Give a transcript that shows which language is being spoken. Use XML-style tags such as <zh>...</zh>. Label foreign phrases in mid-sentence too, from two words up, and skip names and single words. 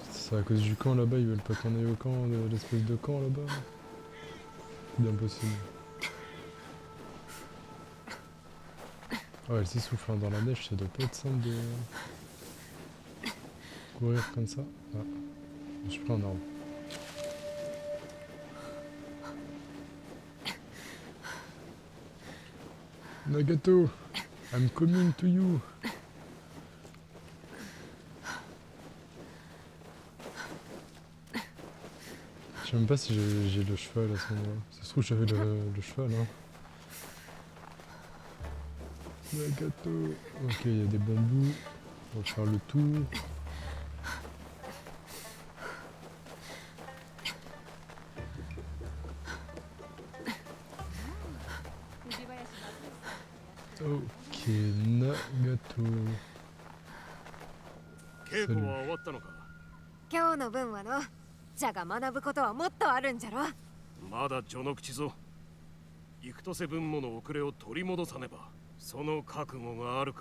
<fr>C'est à cause du camp là-bas, ils veulent pas qu'on aille au camp, l'espèce de camp là-bas. C'est bien possible. Oh, elle s'essouffle hein, dans la neige, ça doit pas être simple de courir comme ça. Ah, je me suis pris un arbre.</fr> <en>Nagato, I'm coming to you.</en> <fr>Je sais même pas si j'ai le cheval à ce moment-là. Ça se trouve j'avais le cheval hein. Nagato. Ok, il y a des bambous. On va faire le tour. Ok, Nagato.</fr> <ja>稽古は終わったのか。今日の分はの。じゃが学ぶことはもっとあるんじゃろ。まだ序の口ぞ。幾年分もの遅れを取り戻さねば、その覚悟があるか。</ja>